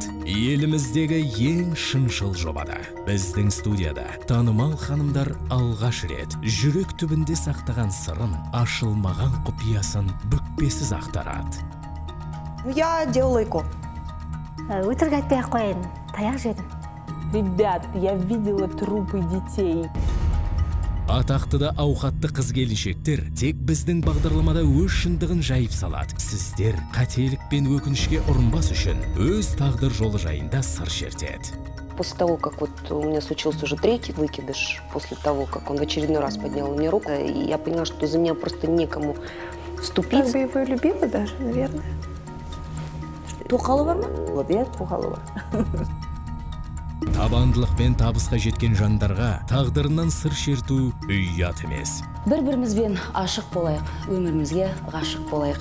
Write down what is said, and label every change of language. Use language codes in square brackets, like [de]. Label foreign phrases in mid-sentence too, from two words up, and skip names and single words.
[kk] Еліміздегі ең шыншыл жобада. Біздің студияда танымал ханымдар алғаш рет жүрек түбінде сақтаған сырын, ашылмаған құпиясын бүкпесіз ақтарады. [ru] Я делала ЭКО. [kk] Өтірік айтпай-ақ қояйын, таяқ жедім. [ru] Ребят, я видела трупы детей. [kk] Атақты да ауқатты қыз-келіншектер тек біздің бағдарламада өз шындығын жайып салады. Сіздер қателік пен өкінішке ұрынбас үшін өз тағдыр жолы жайында сыр шертеді. [ru] После того, как вот у меня случился уже третий выкидыш, после того, как он в очередной раз поднял мне руку, я поняла, что за меня просто некому вступить. Как бы его и любила даже, наверное. [kk] Тоқалы бар ма? Иә, тоқалы бар. Табандылық пен табысқа жеткен жандарға тағдырынан сыр шерту ұят емес. Бір-бірімізбен ашық болайық, өмірімізге ғашық болайық.